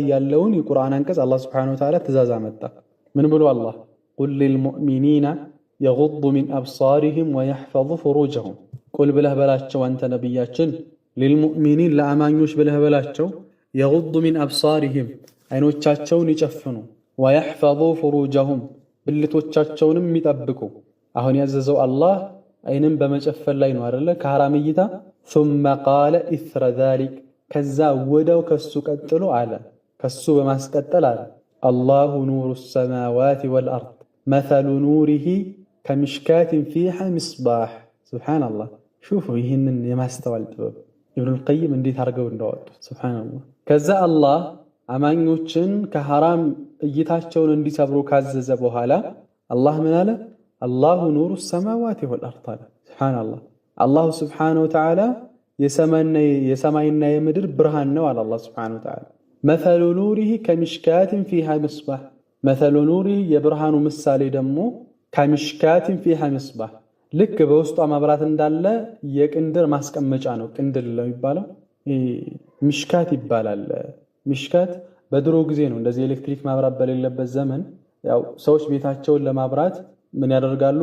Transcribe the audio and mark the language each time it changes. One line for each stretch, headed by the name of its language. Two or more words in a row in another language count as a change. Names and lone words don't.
Amharic: ያለውን የቁርአን አንቀጽ አላህ
Arabic: سبحانه وتعالى
Amharic: ትእዛዝ አመጣ። ምን ብሎ አላህ
Arabic: قل للمؤمنين يغضوا من أبصارهم ويحفظوا فروجهم
Amharic: ቁል ብለህ በላቸው አንተ ነቢያችን ሊልሙእሚኒን ለአማኞች ብለህ በላቸው
Arabic: يغضوا من أبصارهم
Amharic: አይኖቻቸውን ይጨፍኑ፣
Arabic: ويحفظوا فروجهم
Amharic: ብልቶቻቸውንም ይጠብቁ። አሁን ያዘዘው አላህ አይንን በመጨፈን ላይ ነው አይደለ? ከሐራም እይታ
Arabic: ثم قال إثر ذلك
Amharic: ከዛ ወዳው ከሱ ቀጥሎ አለ ከሱ በማስቀጠል አለ
Arabic: الله نور السماوات والأرض مثل نوره كمشكاة فيها مصباح።
Amharic: ሱብሓነላህ ሹፉ ይህንን የማስተዋል ጥበብ ኢብኑል ቀይም እንዴት አድርገው እንዳወጡ ሱብሓነላህ። ከዛ አላህ አማኞችን ከሐራም እይታቸውን እንዲሰብሩ ካዘዘ በኋላ አላህ ምን አለ?
Arabic: الله نور السماوات والأرض
Amharic: አለ።
Arabic: سبحان الله الله سبحانه وتعالى
Amharic: የሰማይና የምድር ብርሃን ነው አለ አላህ
Arabic: سبحانه وتعالى። مثل نوره كمشكاة فيها مصباح مثل نوره
Amharic: የብርሃኑ ምሳሌ ደግሞ
Arabic: كمشكاة فيها مصباح
Amharic: ልክ በውስጧ መብራት እንዳለ የቅንድር ማስቀመጫ ነው። ቅንድር ለሚባለው ሚሽካት ይባላል። ሚሽካት በድሮ ጊዜ ነው እንደዚህ ኤሌክትሪክ ማብራት በሌለበት ዘመን ያው ሰዎች ቤታቸውን ለማብራት ምን ያደርጋሉ?